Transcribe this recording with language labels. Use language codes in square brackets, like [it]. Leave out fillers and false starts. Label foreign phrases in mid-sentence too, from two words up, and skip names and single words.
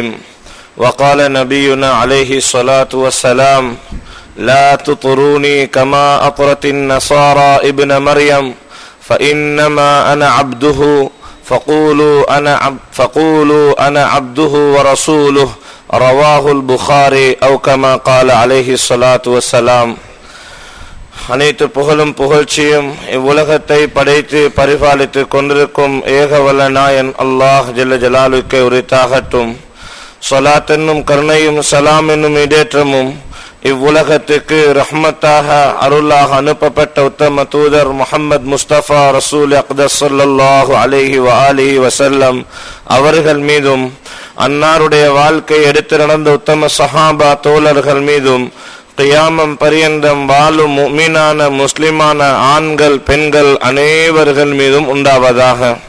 [ar] وقال نبينا عليه الصلاة والسلام: لا تطروني كما أطرت النصارى ابن مريم فإنما أنا عبده فقولوا أنا عبده ورسوله. رواه البخاري أو كما قال عليه الصلاة والسلام. [ta] அனைத்து புகழும் புகழ்ச்சியும் இவ்வுலகத்தை படைத்து பரிபாலித்து கொண்டிருக்கும் ஏகவல்ல நாயன் அல்லாஹ் [ar] جل جلاله [ta] உரித்தாகட்டும். ஸலாத் என்னும் கருணையும் சலாம் என்னும் இடேற்றமும் இவ்வுலகத்துக்கு ரஹ்மத்தாக அருளாக அனுப்பப்பட்ட உத்தம தூதர் முஹம்மது முஸ்தபா ரசூல் அக்தஸ் [ar] صلى الله عليه وآله وسلم [ta] அவர்கள் மீதும், அன்னாருடைய வாழ்க்கை எடுத்து நடந்த உத்தம சஹாபா தோழர்கள் மீதும், கியாமம் பரியந்தம் வாழும் முஃமினான முஸ்லிமான ஆண்கள் பெண்கள் அனைவர்கள் மீதும் உண்டாவதாக.